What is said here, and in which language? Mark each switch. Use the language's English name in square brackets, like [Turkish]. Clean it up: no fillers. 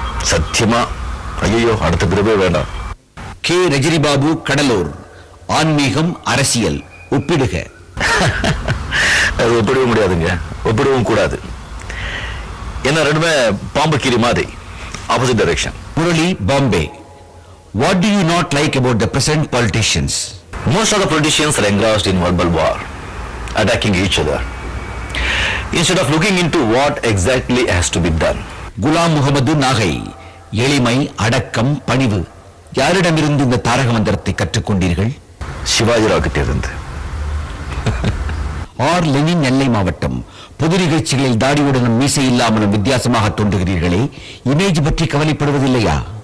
[Tamil] சத்தியமா ஐயோ அடுத்த பிறவே வேண்டாம். கே. ரஜினிபாபு, கடலூர். ஆன்மீகம், அரசியல் ஒப்பிடுக. அது ஒப்பிடவும் முடியாதுங்க, ஒப்பிடவும் கூடாது. என்ன ரெண்டுமே பாம்பு கீரி மாதிரி, opposite direction. Murali, Bombay. [English] What do you not like about the present politicians? Most of the politicians are engrossed in verbal war, attacking each other, instead of looking into what exactly has to be done. [Tamil] Ghulam Mohammed, Nagai. எளிமை, அடக்கம், பணிவு. யாரிடமிருந்து இந்த தாரக மந்திரத்தை கற்றுக்கொண்டீர்கள்? சிவாஜிராவ் கிட்ட இருந்து. ஆர் லெனின், நெல்லை மாவட்டம். பொது நிகழ்ச்சிகளில் தாடியுடனும் மீசை இல்லாமலும் வித்தியாசமாக தோன்றுகிறீர்களே, இமேஜ் பற்றி கவலைப்படுவதில்லையா?